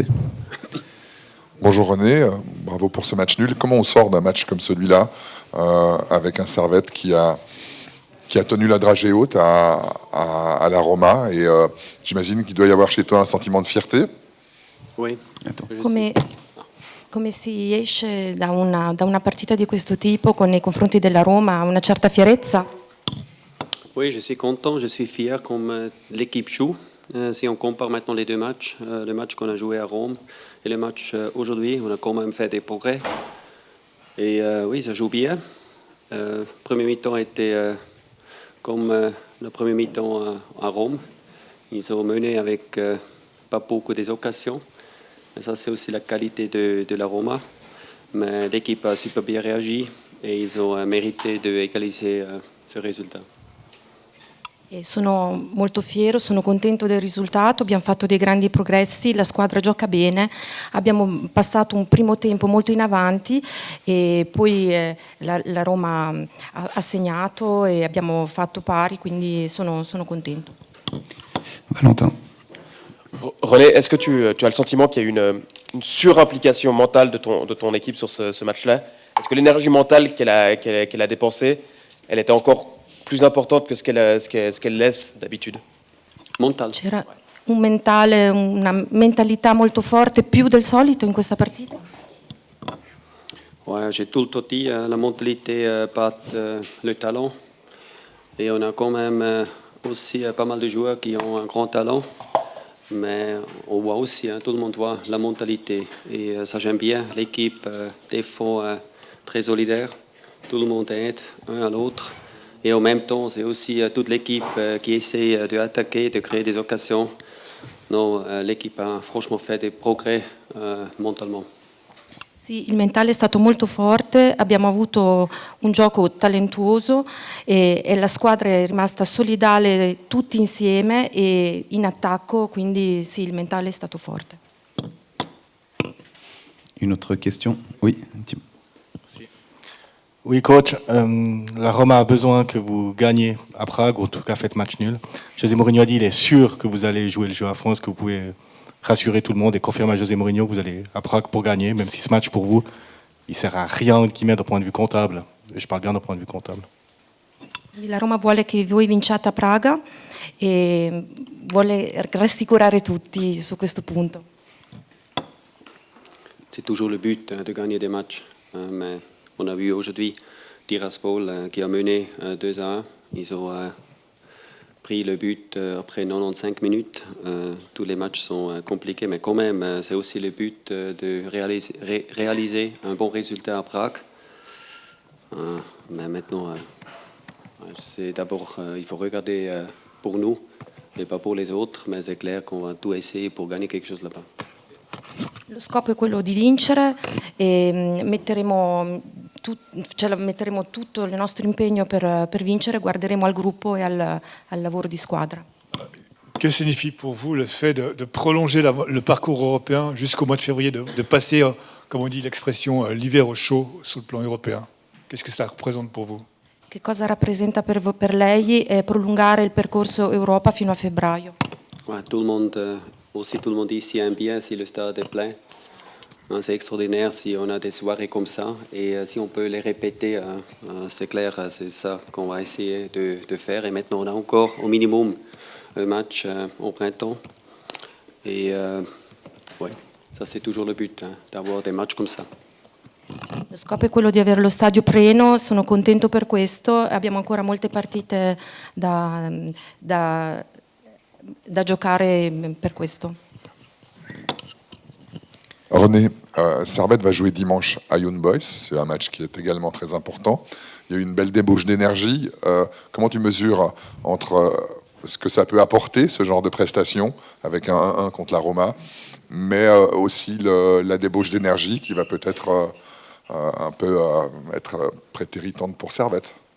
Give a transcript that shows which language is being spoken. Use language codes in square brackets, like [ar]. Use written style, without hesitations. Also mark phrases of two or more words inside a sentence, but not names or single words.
[fr] Bonjour René, bravo pour ce match nul. Comment on sort d'un match comme celui-là avec un Servette qui a tenu la dragée haute à la Roma et j'imagine qu'il doit y avoir chez toi un sentiment de fierté. Oui. [it] Come si esce da una partita di questo tipo nei confronti della Roma, una certa fierezza? [fr] Oui, je suis content, je suis fier comme l'équipe joue. Si on compare maintenant les deux matchs, le match qu'on a joué à Rome et le match aujourd'hui, on a quand même fait des progrès. Et oui, ça joue bien. Le premier mi-temps était comme le premier mi-temps à Rome. Ils ont mené avec pas beaucoup des occasions. Et ça, c'est aussi la qualité de la Roma. Mais l'équipe a super bien réagi et ils ont mérité d'égaliser ce résultat. [it] E sono molto fiero, sono contento del risultato, abbiamo fatto dei grandi progressi, la squadra gioca bene, abbiamo passato un primo tempo molto in avanti e poi la Roma ha segnato e abbiamo fatto pari, quindi sono contento. Valentin. [fr] René, est-ce que tu as le sentiment qu'il y a une surimplication mentale de ton équipe sur ce match-là? Est-ce que l'énergie mentale qu'elle a dépensée, elle était encore plus importante que ce qu'elle laisse d'habitude? Mental. [it] C'era una mentalità molto forte, più del solito in questa partita? [fr] Ouais, j'ai tout le temps dit, la mentalité bat le talent. Et on a quand même aussi pas mal de joueurs qui ont un grand talent. Mais on voit aussi, tout le monde voit la mentalité. Et ça j'aime bien. L'équipe défend très solidaire. Tout le monde aide un à l'autre. Et en même temps, c'est aussi toute l'équipe qui essaie d'attaquer, de créer des occasions. Non, l'équipe a franchement fait des progrès mentalement. [it] Sì, il mentale è stato molto forte, abbiamo avuto un gioco talentuoso e la squadra è rimasta solidale tutti insieme e in attacco, quindi sì, il mentale è stato forte. [fr] Une autre question? Oui, Tim. Oui, coach, la Roma a besoin que vous gagniez à Prague, ou en tout cas faites match nul. José Mourinho a dit qu'il est sûr que vous allez jouer le jeu à fond. Est-ce que vous pouvez rassurer tout le monde et confirmer à José Mourinho que vous allez à Prague pour gagner, même si ce match pour vous, il ne sert à rien d'un point de vue comptable. Et je parle bien d'un point de vue comptable. [it] La Roma vuole che voi vinciate a Praga e vuole rassicurare tutti su questo punto. [fr] C'est toujours le but de gagner des matchs. Mais on a vu aujourd'hui Tiraspol qui a mené 2-1. Ils ont pris le but après 95 minutes. Tous les matchs sont compliqués, mais quand même, c'est aussi le but de réaliser un bon résultat à Prague. Mais maintenant, c'est d'abord, il faut regarder pour nous et pas pour les autres, mais c'est clair qu'on va tout essayer pour gagner quelque chose là-bas. [it] Lo scopo è quello di vincere e metteremo tutto il nostro impegno per vincere, guarderemo al gruppo e al lavoro di squadra. [fr] Que signifie pour vous le fait de prolonger le parcours européen jusqu'au mois de février, de passer, comme on dit l'expression, l'hiver au chaud sur le plan européen? Qu'est-ce que ça représente pour vous? [it] Che cosa rappresenta per lei prolungare il percorso Europa fino a febbraio? [fr] Ouais, tout le monde ici aime bien si le stade est plein. C'est extraordinaire si on a des soirées comme ça et si on peut les répéter, c'est clair, c'est ça qu'on va essayer de faire. Et maintenant, on a encore au minimum un match au printemps. Et ouais, ça c'est toujours le but, d'avoir des matchs comme ça. [it] Lo scopo è quello di avere lo stadio pieno, sono contento per questo, abbiamo ancora molte partite da giocare per questo. [fr] René, Servette va jouer dimanche à Young Boys, c'est un match qui est également très important. Il y a eu une belle débauche d'énergie. Comment tu mesures entre ce que ça peut apporter, ce genre de prestation, avec un 1-1 contre la Roma, mais aussi la débauche d'énergie qui va peut-être un peu être prétéritante pour Servette?